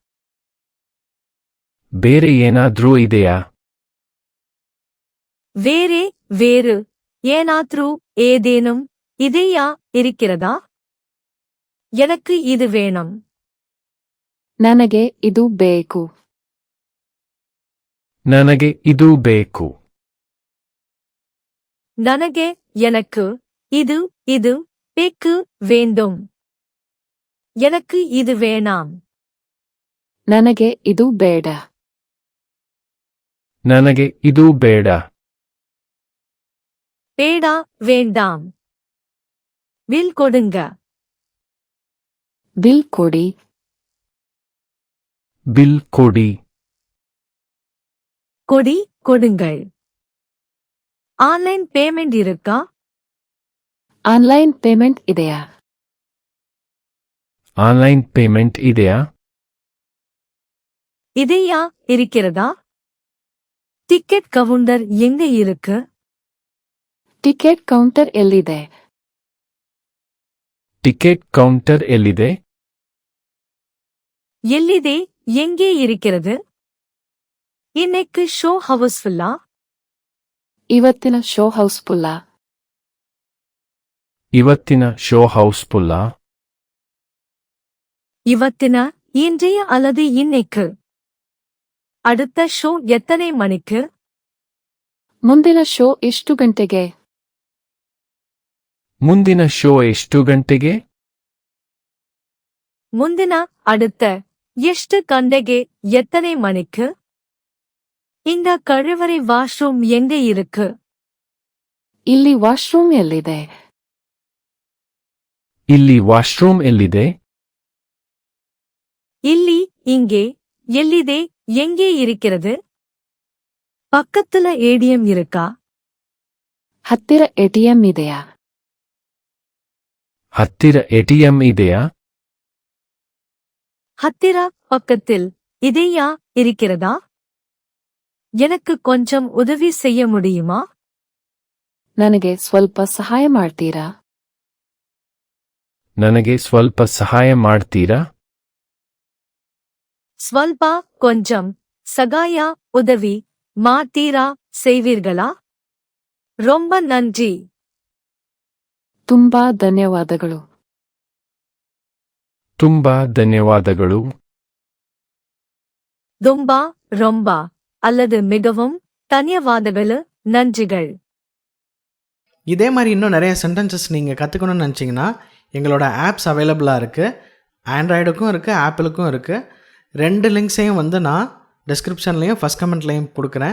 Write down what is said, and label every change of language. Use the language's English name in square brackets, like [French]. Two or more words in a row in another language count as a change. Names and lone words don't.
[Kannada] ಬೇರೆ ಏನಾದ್ರೂ ಇದೆಯಾ? [Tamil] வேறே, வேறு, ஏனாத்ரூ, ஏதேனும், இதையா, இருக்கிறதா? எனக்கு இது வேணும். [Kannada] ನನಗೆ ಇದು ಬೇಕು. ನನಗೆ ಇದು ಬೇಕು. ನನಗೆ, [Tamil] எனக்கு, இது, பேக்கு, வேண்டும். எனக்கு இது வேணாம். [Kannada] ನನಗೆ ಇದು ಬೇಡ. ನನಗೆ ಇದು ಬೇಡ. [Tamil] பேடா, வேண்டாம். வில் கொடுங்க. [Kannada] ಬಿಲ್ ಕೊಡಿ. ಬಿಲ್ ಕೊಡಿ. [Tamil] கொடி, கொடுங்கள். [English] online payment [Tamil] இருக்கா? [English] online payment [Kannada] ಇದೆಯಾ? [English] online payment [Kannada] ಇದೆಯಾ? [Tamil] இதையா, இருக்கிறதா? [English] ticket counter [Tamil] எங்க இருக்கு? [English] ticket counter [Kannada] ಎಲ್ಲಿದೆ? [English] ticket counter [Kannada] ಎಲ್ಲಿದೆ? [Tamil] எல்லிதே, எங்கே இருக்கிறது? இன்னைக்கு [English] show housefulla? [Kannada] ಇವತ್ತಿನ [English] show housefulla? [Kannada] ಇವತ್ತಿನ [English] show housefullaa? [Kannada] ಇವತ್ತಿನ, [Tamil] இன்றைய அல்லது இன்னைக்கு. அடுத்த ஷோ எத்தனை மணிக்கு? [Kannada] ಮುಂದಿನ ಶೋ ಎಷ್ಟು ಗಂಟೆಗೆ? ಮುಂದಿನ ಶೋ ಎಷ್ಟು ಗಂಟೆಗೆ? ಮುಂದಿನ, அடுத்த, ಎಷ್ಟು ಗಂಟೆಗೆ, [Tamil] எத்தனை மணிக்கு? இந்த கழிவறை வாஷ்ரூம் எங்க இருக்கு? [Kannada] ಇಲ್ಲಿ ವಾಶ್ರೂಮ್ ಎಲ್ಲಿದೆ? ಇಲ್ಲಿ ವಾಶ್ರೂಮ್ ಎಲ್ಲಿದೆ? ಇಲ್ಲಿ, [Tamil] இங்கே, எல்லிதே, எங்கே இருக்கிறது? பக்கத்துல ஏடிஎம் இருக்கா? [Kannada] ಹತ್ತಿರ ಎಟಿಎಂ ಇದೆಯಾ? ಹತ್ತಿರ ಎಟಿಎಂ ಇದೆಯಾ? [Tamil] ஹத்திர, பக்கத்தில், இதையா, இருக்கிறதா? எனக்கு கொஞ்சம் உதவி செய்ய முடியுமா? [Kannada] ನನಗೆ ಸ್ವಲ್ಪ ಸಹಾಯ ಮಾಡ್ತೀರಾ? ನನಗೆ ಸ್ವಲ್ಪ ಸಹಾಯ ಮಾಡ್ತೀರಾ? [Tamil] ஸ்வல்பா, கொஞ்சம், சகாயா, உதவி, மாத்தீரா, செய்வீர்களா? ரொம்ப நன்றி. [Kannada] ತುಂಬಾ ಧನ್ಯವಾದಗಳು. ತುಂಬಾ ಧನ್ಯವಾದಗಳು. [Tamil] தும்பா, ரொம்பா, அல்லது மிகவும், தன்யவாதಗಳು, நன்றிகள். இதே மாதிரி இன்னும் நிறைய சென்டென்சஸ் நீங்கள் கற்றுக்கணும்னு நினச்சிங்கன்னா எங்களோட [English] apps availableaaga [Tamil] இருக்குது. ஆண்ட்ராய்டுக்கும் இருக்குது, ஆப்பிளுக்கும் இருக்குது. 2 லிங்க்ஸையும் வந்து நான் டிஸ்கிரிப்ஷன்லேயும் [English] first commentleyum [Tamil] கொடுக்குறேன்.